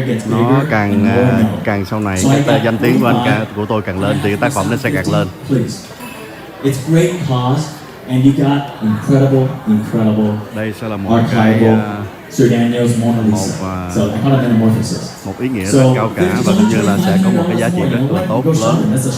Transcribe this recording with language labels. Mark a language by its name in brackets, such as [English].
[Vietnamese] Nó càng sau này cái danh tiếng của của tôi càng lên thì cái tác phẩm nó sẽ càng lên. [English] It's great cause, and you got incredible. [Vietnamese] Đây sẽ là một cái [English] Sir Daniel's Mona Lisa. So I call it metamorphosis. [Vietnamese] Một ý nghĩa rất cao cả và cũng như là sẽ có một cái giá trị rất là tốt lớn.